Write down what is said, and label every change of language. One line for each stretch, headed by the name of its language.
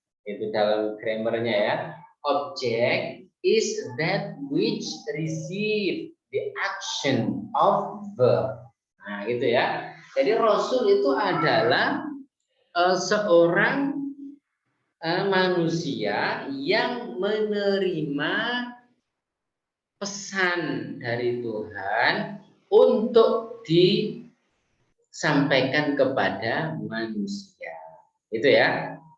Indonesian: Itu dalam grammarnya ya.
English: Object is that which receive the action of verb.
Indonesian: Nah, gitu ya. Jadi rasul itu adalah seorang manusia yang menerima pesan dari Tuhan untuk disampaikan kepada manusia. Itu ya.